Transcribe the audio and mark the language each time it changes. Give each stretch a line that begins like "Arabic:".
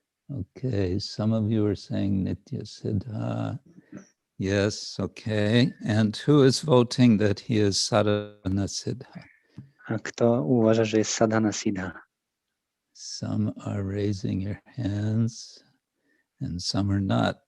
English: Okay, some of you are saying Nitya Siddha. Yes, okay. And who is voting that he is Sadhana Siddha?
Polish: A kto uważa, że jest Sadhana Siddha?
English: Some are raising your hands and some are not.